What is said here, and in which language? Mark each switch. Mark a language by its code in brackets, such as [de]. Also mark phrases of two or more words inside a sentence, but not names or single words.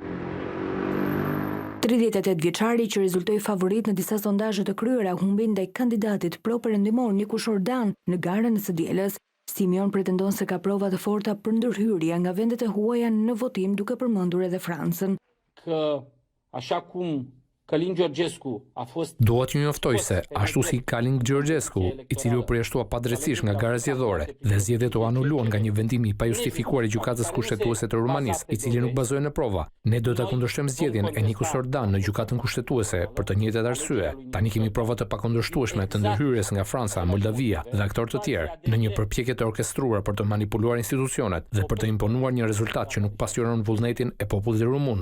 [sq] 38 vjeçari që rezultoi favorit në disa sondazhe të kryera humbi ndaj kandidatit pro-perëndimor Niku Shordan në garën e së dielës. Simion pretendon se ka prova të forta për ndërhyrje nga vendet e huaja në votim duke përmendur edhe Francën. [ro] Așa cum Călin Georgescu a fost... [sq] Dua t'ju njoftoj se, ashtu si Călin Georgescu, i cili u përjashtua padrejtisht nga gara zgjedhore dhe zgjedhjet u anuluan nga një vendim i pajustifikuar i gjykatës kushtetuese të Rumanisë, i cili nuk bazohet në prova, ne do ta kundërshtojmë zgjedhjen e Niku Shordan në gjykatën kushtetuese për të njëjtat arsye. Tani kemi prova të pakundërshtueshme të ndërhyrjes nga Franca, Moldavia dhe aktorë të tjerë në një përpjekje të orkestruar për të manipuluar institucionet dhe për të imponuar një rezultat që nuk pasqyron vullnetin e popullit rumun.